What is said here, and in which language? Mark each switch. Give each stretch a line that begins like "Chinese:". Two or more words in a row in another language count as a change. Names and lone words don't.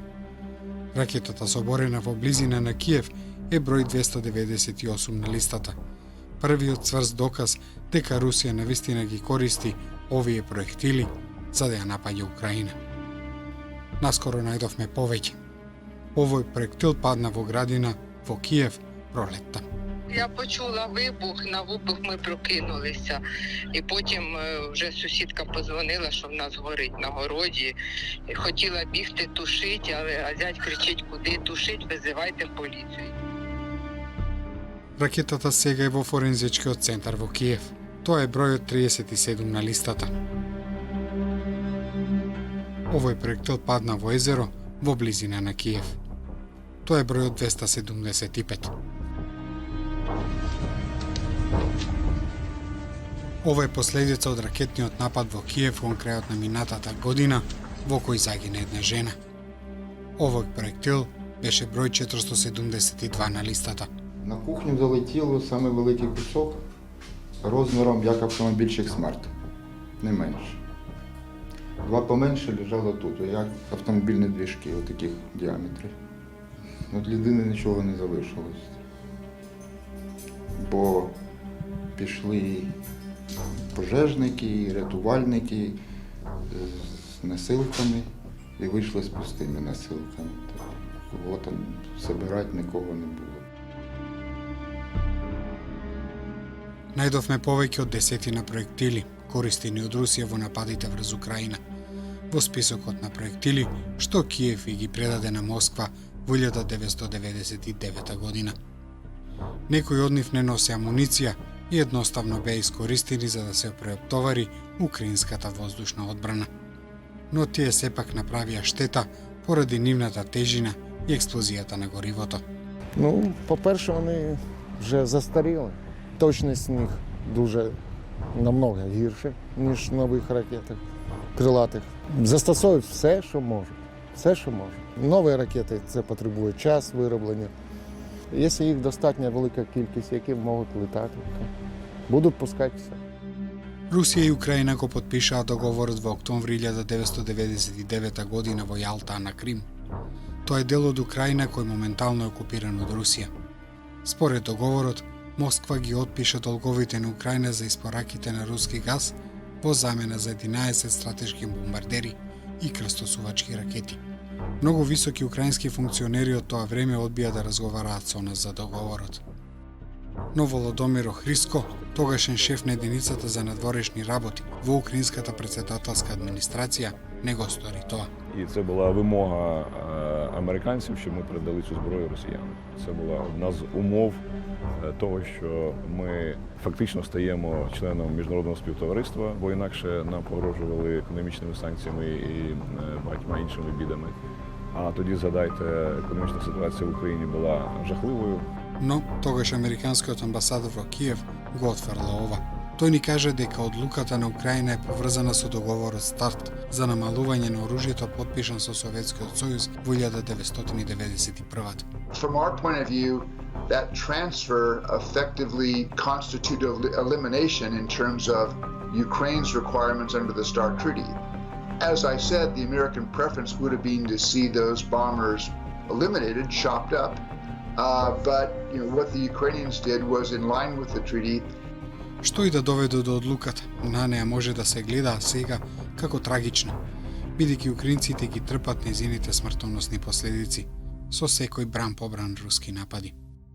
Macedonian: Ракетата соборена во близина на Киев е број 298 на листата. Првиот цврст доказ дека Русија навистина ги користи овие проектили за да ја напаѓа Украина. Наскоро најдовме повеќе. Овој проектил падна во градина во Киев пролетта.
Ukrainian: Я почула вибух, на вибух ми прокинулися. І потім вже сусідка подзвонила, що в нас горить на городі. І хотіла бігти тушити, а зять кричить, куди тушить, визивайте поліцію.
Macedonian: Ракетата сега е во форензичкиот центар во Киев. Тоа е бројот 37 на листата. Овој проектил падна во езеро во близина на Киев. Тоа е бројот 275. Ова е последица од ракетниот напад во Киев кон крајот на минатата година, во кој загина една жена. Овој проектил беше број 472 на листата.
Ukrainian: На кухню залетіло саме великий кусок розміром як автомобільчик смарт, не менше. Два поменше лежало тут, як автомобільні двіжки, отаких діаметрів. От людини нічого не залишилось. Бо пішли пожежники, рятувальники з носилками і вийшли з пустими носилками. Кого там збирати нікого не було.
Macedonian: Најдовме повеќе од десетина проектили, користени од Русија во нападите врз Украина. Во списокот на проектили, што Киев и ги предаде на Москва во 1999 година. Некои од нив не носи амуниција и едноставно беа искористени за да се преоптовари украинската воздушна одбрана. Но тие сепак направија штета поради нивната тежина и експлозијата на горивото.
Ukrainian: Ну, по-перше, вони вже застаріли. Точність них дуже намного гірше, ніж нових ракетах крилатих. Застосовують все, що можуть. Все, що можуть. Нові ракети це потребує час вироблення. Якщо їх достатньо велика кількість, які можуть літати, то будуть пускатися.
Macedonian: Русија и Украина го потпишаа договорот во октомври 1999 година во Јалта на Крим. Тоа е дел од Украина кој моментално е окупиран од Русија. Според договорот, Москва ги отпиша долговите на Украина за испораките на руски газ во замена за 11 стратешки бомбардери и крстосувачки ракети. Многу високи украински функционери од тоа време одбија да разговараат со нас за договорот. Но Володомиро Хриско, тогашен шеф на единицата за надворешни работи во украинската председателска администрација, не го стори тоа.
Ukrainian: І це була вимога американців, щоб ми передали цю зброю росіянам. Це була одна з умов того, що ми фактично стаємо членом міжнародного співтовариства, бо інакше нам погрожували економічними санкціями і багатьма іншими бідами. А тоді, згадайте, економічна ситуація в Україні була жахливою.
Macedonian: Но тогаш американскиот амбасадор во Киев го отфрла ова. Тој ни кажа дека одлуката на Украина е поврзана со договорот СТАРТ за намалување на оружјето подпишан со Советскиот сојуз во 1991.
English: From our point of view, that transfer effectively constituted elimination in terms of Ukraine's requirements under the START Treaty. As I said, the American preference would have been to see those bombers eliminated, chopped up. But what the Ukrainians did was in line with the treaty.
Macedonian: Што и да доведе до одлуката, на неа може да се гледа сега како трагична, бидејќи украинците ги трпат нејзините смртоносни последици со секој бран по бран руски напади.